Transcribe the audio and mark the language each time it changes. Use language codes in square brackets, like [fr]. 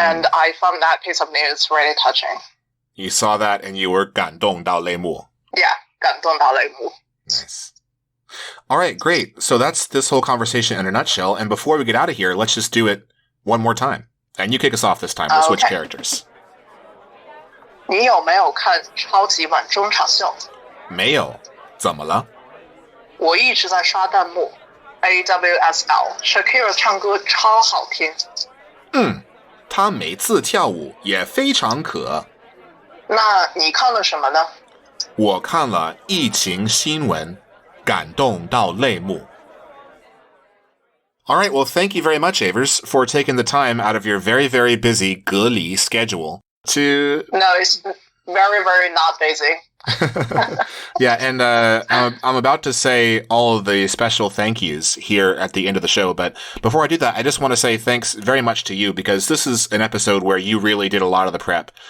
[en] And I found that piece of news really touching. You saw that and you were [zh] 感动到泪目. Yeah, 感动到泪目. [en] Nice. All right, great. So that's this whole conversation in a nutshell. And before we get out of here, let's just do it one more time. And you kick us off this time. We'll switch characters. [zh] 你有没有看超级碗中场秀？没有，怎么了？我一直在刷弹幕。 AWSL Shakira 唱歌超好听。她每次跳舞也非常可。那你看了什么呢？我看了疫情新闻，感动到泪目。 [en] All right, well, thank you very much, Avers, for taking the time out of your very, very busy 隔离 schedule to... No, it's very, very not busy. Yeah, and I'm about to say all of the special thank yous here at the end of the show, but before I do that, I just want to say thanks very much to you, because this is an episode where you really did a lot of the prep.